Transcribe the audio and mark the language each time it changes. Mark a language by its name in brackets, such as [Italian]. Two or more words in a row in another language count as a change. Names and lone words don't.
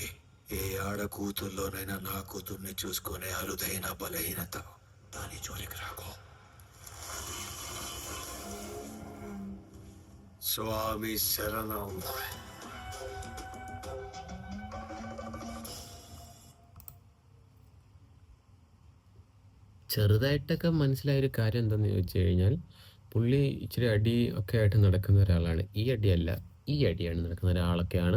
[Telugu] ఏ ఆడ కూతుర్లోనైనా నా కూతుర్ని చూసుకునే అరుదైన బలహీనత. దాని జోలికి రాకో. స్వామి శరణం. [Malayalam] ചെറുതായിട്ടൊക്കെ മനസ്സിലായ ഒരു കാര്യം എന്താണെന്ന് ചോദിച്ചു കഴിഞ്ഞാൽ, പുള്ളി ഇച്ചിരി അടി ഒക്കെ ആയിട്ട് നടക്കുന്ന ഒരാളാണ്. ഈ അടിയല്ല, ഈ അടിയാണ് നടക്കുന്ന ഒരാളൊക്കെയാണ്.